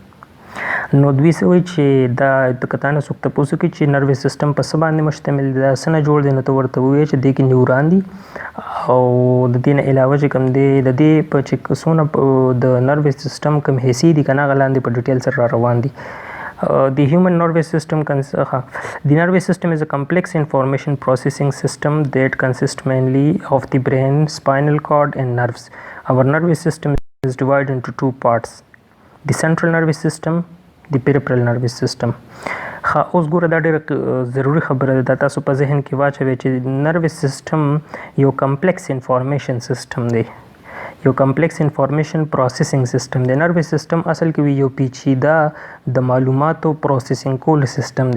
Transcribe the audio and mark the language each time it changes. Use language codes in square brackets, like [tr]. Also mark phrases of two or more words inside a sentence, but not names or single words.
[ps] نو دوی څه وایي چې دا د که نه څوک تپوس وکړي چې [en] nervous system [ps] په څه باندې مشتمل دی دا څه نه جوړ دی نو ته ورته ووایې چې دې کې نیوران دي او د دې نه علاوه چې کوم دی د دې په چې څونه د [en] nervous system [ps] کوم حصې دي که نه هغه لاندې په ډیټیل سره را روان دي. [en] The human nervous system the nervous system is a complex information processing system that consists mainly of the brain, spinal cord and nerves. Our nervous system is divided into two parts: the central nervous system, the peripheral nervous system. [ps] اوس ګوره دا ډېره ضروري خبره ده دا تاسو په ذهن کې واچوئ چې [en] nervous system [ps] یو [en] complex information system [ps] دی یو [en] complex information processing system [ps] دی. [en] nervous system [ps] اصل کې یو پیچیده د معلوماتو پروسیسینګ کول سیستم دی.